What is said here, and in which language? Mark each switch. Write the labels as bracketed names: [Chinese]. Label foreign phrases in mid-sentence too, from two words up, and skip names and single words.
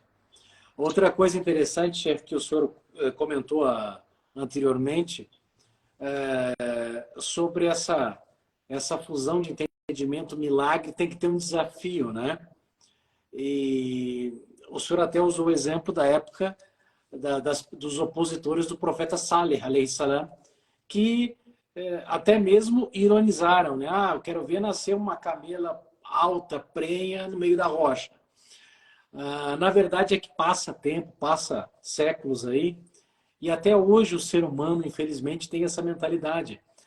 [Portuguese] Outra coisa interessante, chefe, que o senhor comentou anteriormente, sobre essa fusão de entendimento, milagre, tem que ter um desafio, né? E o senhor até usou o exemplo da época dos opositores do profeta Saleh, [Arabic] عليه السلام, [Portuguese] que até mesmo ironizaram, né? Ah, eu quero ver nascer uma camela alta, prenha, no meio da rocha. Na verdade é que passa tempo, passa séculos aí, e até hoje o ser humano, infelizmente, tem essa mentalidade.